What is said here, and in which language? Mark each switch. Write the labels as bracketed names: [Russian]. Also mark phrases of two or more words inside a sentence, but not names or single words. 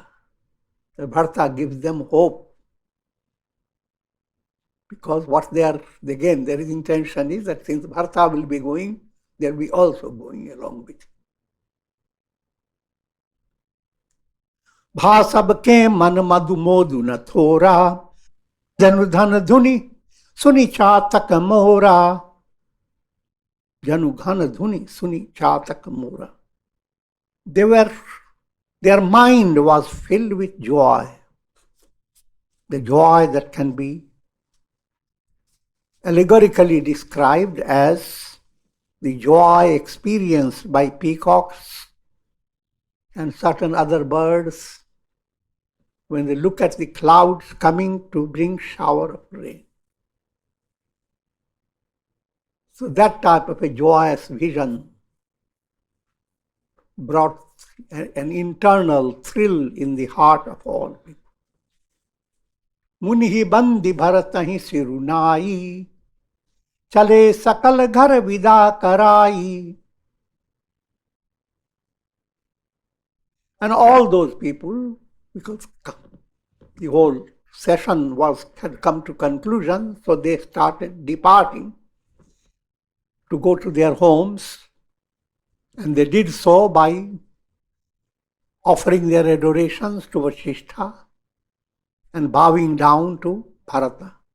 [English] Bharata gives them hope. Because what they are, again, their intention is that since Bharata will be going, they will be also going along with him. [Awadhi] भा सबके मन मधु मोदु न थोरा, जनु धन धुनि सुनि चातक मोरा. जनु धन धुनि सुनि चातक मोरा. [English] their mind was filled with joy, the joy that can be allegorically described as the joy experienced by peacocks and certain other birds when they look at the clouds coming to bring shower of rain. So that type of a joyous vision brought an internal thrill in the heart of all people. [Awadhi] मुनि बंदी भरतहि सिरुनाई, चले सकल घर विदा कराई. [English] And all those people, because the whole session had come to conclusion, so they started departing to go to their homes, and they did so by offering their adorations to Vasishtha and bowing down to Bharata.